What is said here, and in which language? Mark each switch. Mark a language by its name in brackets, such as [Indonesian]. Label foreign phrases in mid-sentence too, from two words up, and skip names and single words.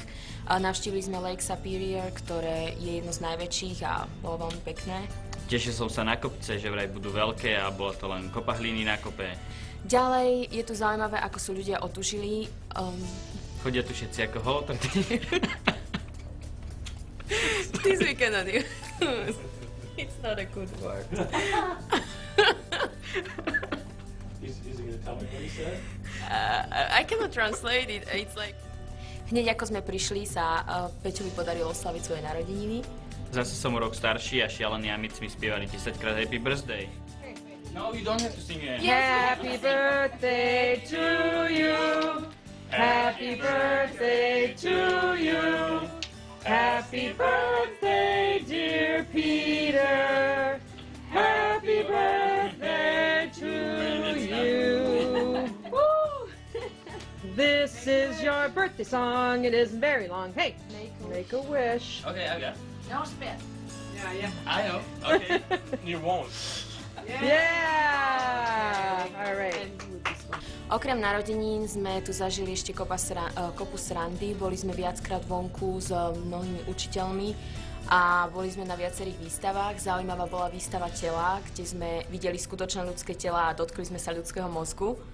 [Slovak] Navštívili sme Lake Superior, ktoré je jedno z najväčších a bolo veľmi pekné. Tešil som sa na kopce, že vraj budú veľké a bolo to len kopa hliny na kope. Ďalej je tu zaujímavé, ako sú ľudia otužili. Chodia tu všetci ako holotrty. [English] This we cannot do. It's not a good word. Is he going to tell me what he said? I cannot translate it. It's like... [Slovak] Hneď ako sme prišli, sa Peťovi podarilo oslaviť svoje narodeniny. Zase som o rok starší a šialení amici mi spievali 10-krát Happy Birthday. [English] No, you don't have to sing it. Happy birthday to you. Happy birthday to you. Happy birthday, dear Peter. Happy birthday to you. This is your birthday song. It is very long. Hey, make a wish. Okay, I got it. No spit. Yeah. I know. Okay. You won't. Yeah. All right. [Slovak] Okrem narodenín sme tu zažili ešte kopu srandy. Boli sme viackrát vonku s mnohými učiteľmi a boli sme na viacerých výstavách. Zaujímavá bola výstava tela, kde sme videli skutočné ľudské tela a dotkli sme sa ľudského mozgu.